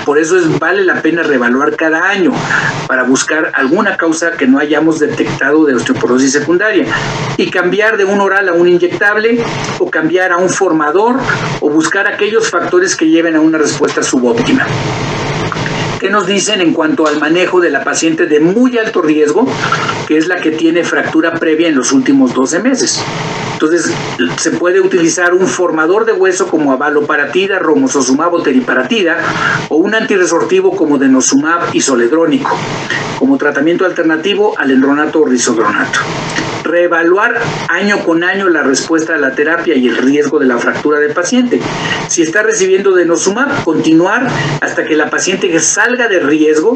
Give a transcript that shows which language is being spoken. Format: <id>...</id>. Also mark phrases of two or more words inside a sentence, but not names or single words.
<es>Por eso vale la pena reevaluar cada año para buscar alguna causa que no hayamos detectado de osteoporosis secundaria, y cambiar de un oral a un inyectable o cambiar a un formador o buscar aquellos factores que lleven a una respuesta subóptima. ¿Qué nos dicen en cuanto al manejo de la paciente de muy alto riesgo, que es la que tiene fractura previa en los últimos 12 meses? Entonces, se puede utilizar un formador de hueso como abaloparatida, romosozumab o teriparatida, o un antirresortivo como denosumab y zoledrónico, como tratamiento alternativo al endronato o risodronato. Reevaluar año con año la respuesta a la terapia y el riesgo de la fractura del paciente. Si está recibiendo denosumab, continuar hasta que la paciente salga de riesgo.</es>